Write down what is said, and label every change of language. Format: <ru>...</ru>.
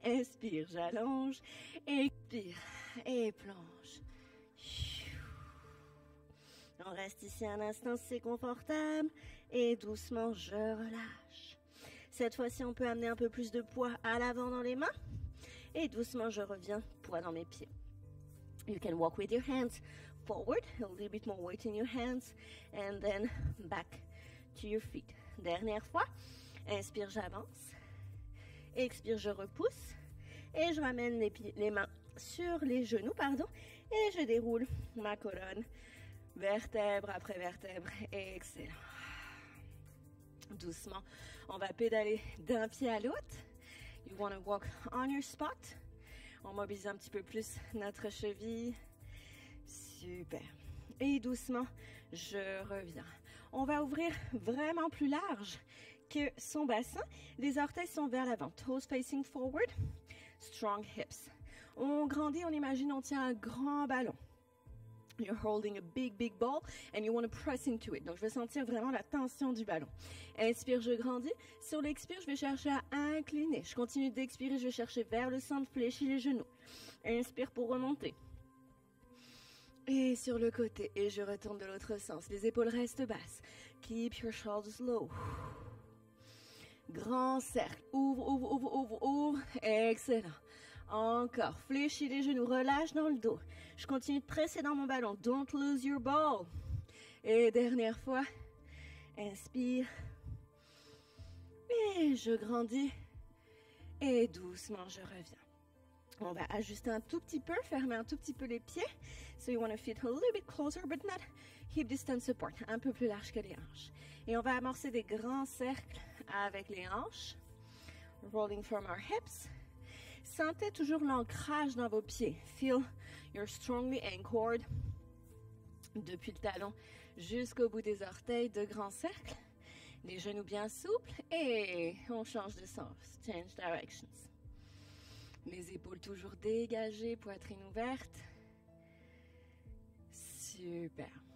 <fr>Inspire, j'allonge. Expire et plonge. On reste ici un instant si c'est confortable. Et doucement, je relâche. Cette fois-ci, on peut amener un peu plus de poids à l'avant dans les mains. Et doucement, je reviens, poids dans mes pieds.</fr> <en>You can walk with your hands forward. A little bit more weight in your hands. And then back to your feet.</en> <fr>Dernière fois. Inspire, j'avance. Expire, je repousse. Et je ramène les mains sur les genoux, et je déroule ma colonne, vertèbre après vertèbre. Excellent. Doucement, on va pédaler d'un pied à l'autre.</fr> <en>You want to walk on your spot.</en> <fr>On mobilise un petit peu plus notre cheville. Super. Et doucement, je reviens. On va ouvrir vraiment plus large que son bassin. Les orteils sont vers l'avant.</fr> <en>Toes facing forward. Strong hips.</en> <fr>On grandit, on imagine, on tient un grand ballon.</fr> <en>You're holding a big ball and you want to press into it.</en> <fr>Donc, je vais sentir vraiment la tension du ballon. Inspire, je grandis. Sur l'expire, je vais chercher à incliner. Je continue d'expirer, je vais chercher vers le centre, fléchis les genoux. Inspire pour remonter. Et sur le côté. Et je retourne de l'autre sens. Les épaules restent basses.</fr> <en>Keep your shoulders low.</en> <fr>Grand cercle. Ouvre. Excellent. Encore. Fléchis les genoux. Relâche dans le dos. Je continue de presser dans mon ballon.</fr> <en>Don't lose your ball.</en> <fr>Et dernière fois. Inspire. Et je grandis. Et doucement, je reviens. On va ajuster un tout petit peu, fermer un tout petit peu les pieds.</fr> <en>So you want to fit a little bit closer, but not hip distance support.</en> <fr>Un peu plus large que les hanches. Et on va amorcer des grands cercles avec les hanches.</fr> <en>Rolling from our hips.</en> <fr>Sentez toujours l'ancrage dans vos pieds.</fr> <en>Feel you're strongly anchored.</en> <fr>Depuis le talon jusqu'au bout des orteils, de grands cercles. Les genoux bien souples. Et on change de sens.</fr> <en>Change directions.</en> <fr>Les épaules toujours dégagées, poitrine ouverte. Super.</fr>